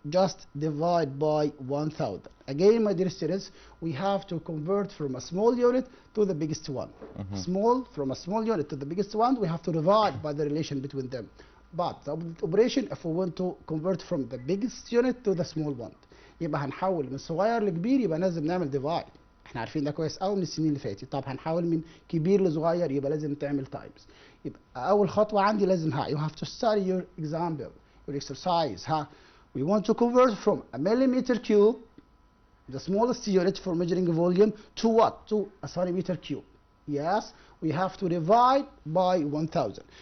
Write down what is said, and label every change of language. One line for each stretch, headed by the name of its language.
English: Just divide by 1000. Again, my dear students, we have to convert from a small unit to the biggest one. From a small unit to the biggest one, we have to divide by the relation between them. But the operation, if we want to convert from the biggest unit to the small one,
Arabic: يبقى هنحول من صغير لكبير، يبقى لازم نعمل ديفايد. احنا عارفين ده كويس قوي من السنين اللي فاتت. طب هنحول من كبير لصغير، يبقى لازم تعمل تايمز. يبقى اول خطوه عندي لازم
English: you have to study your example, your exercise. We want to convert from a millimeter cube, the smallest unit for measuring volume, to what? To a centimeter cube. Yes, we have to divide by 1000.